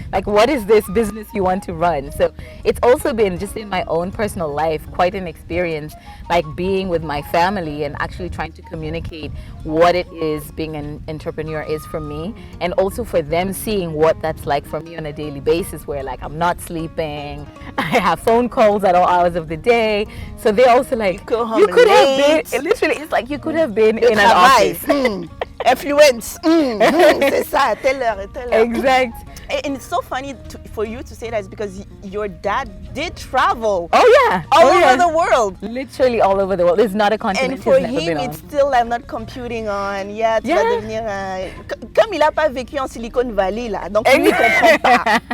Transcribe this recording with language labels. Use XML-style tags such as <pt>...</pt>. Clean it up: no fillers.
<en>Like, what is this business you want to run? So it's also been just in my own personal life quite an experience, like being with my family and actually trying to communicate what it is being an entrepreneur is for me, and also for them seeing what that's like for me on a daily basis, where like I'm not sleeping, I have phone calls at all hours of the day. So they're also like, you could have been, literally, it's like you could have been in an office. Influence.</en> <fr>C'est ça, à telle heure, à telle heure. Exact.</fr> <en>And it's so funny for you to say that, is because your dad did travel. Oh yeah, all over the world. Literally all over the world. It's not a continent. And for he's never him, been it's on. still I'm not computing on.</en> <fr>Yeah, tu vas devenir comme il a pas vécu en Silicon Valley là, donc lui il comprend pas.</fr>